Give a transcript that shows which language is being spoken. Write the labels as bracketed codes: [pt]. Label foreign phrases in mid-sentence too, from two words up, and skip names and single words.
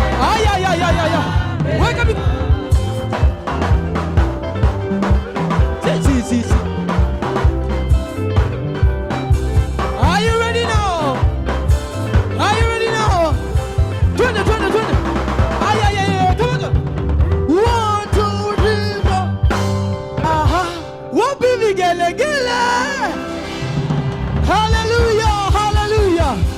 [sw] Ay, ay, ay, ay, ay, ay. Weka mi-, si, si, si, si. [en] Are you ready now? Are you ready now? [sw] Twende, twende, twende. Ay, ay, ay, ay, [en] twende. One, two, three, four. Aha. [sw] Wapi vigelegele? Haleluya, haleluya.